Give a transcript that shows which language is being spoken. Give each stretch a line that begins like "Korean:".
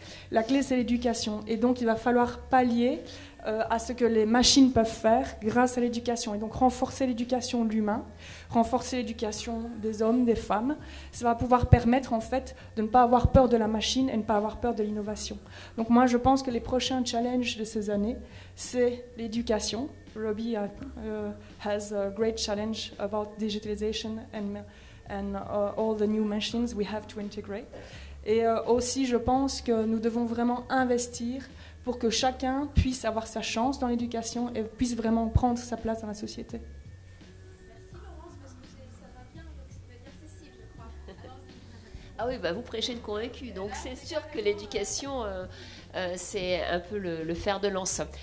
French: La clé, c'est l'éducation. Et donc il va falloir pallier à ce que les machines peuvent faire grâce à l'éducation. Et donc renforcer l'éducation de l'humain, renforcer l'éducation des hommes, des femmes. Ça va pouvoir permettre en fait de ne pas avoir peur de la machine et ne pas avoir peur de l'innovation. Donc moi je pense que les prochains challenges de ces années, c'est l'éducation.
English: Robbie has a great challenge about digitalization and all the new machines we have to integrate.
French: Et aussi, je pense que nous devons vraiment investir pour que chacun puisse avoir sa chance dans l'éducation et puisse vraiment prendre sa place dans la société. Merci Laurence, parce que ça va bien avec Cécile, je crois. Ah oui, bah vous prêchez le convaincu. Donc c'est sûr que l'éducation, c'est un peu le fer de lance.